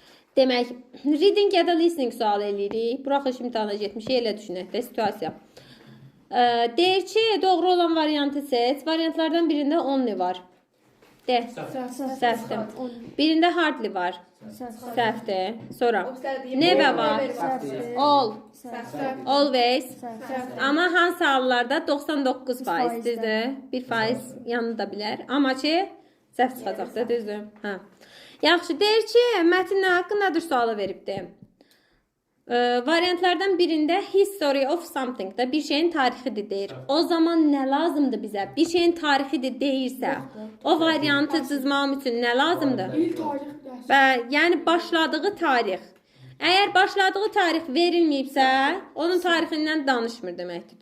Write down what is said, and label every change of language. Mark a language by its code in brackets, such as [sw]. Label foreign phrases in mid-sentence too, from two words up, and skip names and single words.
[az] Demək, reading ya da listening sual eləyirik. Buraxılış imtahana getmişik, elə düşünək də situasiya. Deyir ki, doğru olan variantı seç. Variantlardan birində only var. De. Səhvdir. Birində hardly var. Səhvdir. Sonra never var. [en] All. Always. [az] Amma hansı hallarda 99% düzdür. 1% yanında bilər. Amma ki, səhv çıxacaq da düzdür. Hə. Yaxşı, deyir ki, mətn nə haqqındadır sualı veribdir. Variantlardan birində [en] history of something [az] da bir şeyin tarixidir deyir. O zaman nə lazımdır bizə? Bir şeyin tarixidir deyirsə, o variantı cızmam üçün nə lazımdır? Yəni başladığı tarix. Əgər başladığı tarix verilməyibsə, onun tarixindən danışmır deməkdir.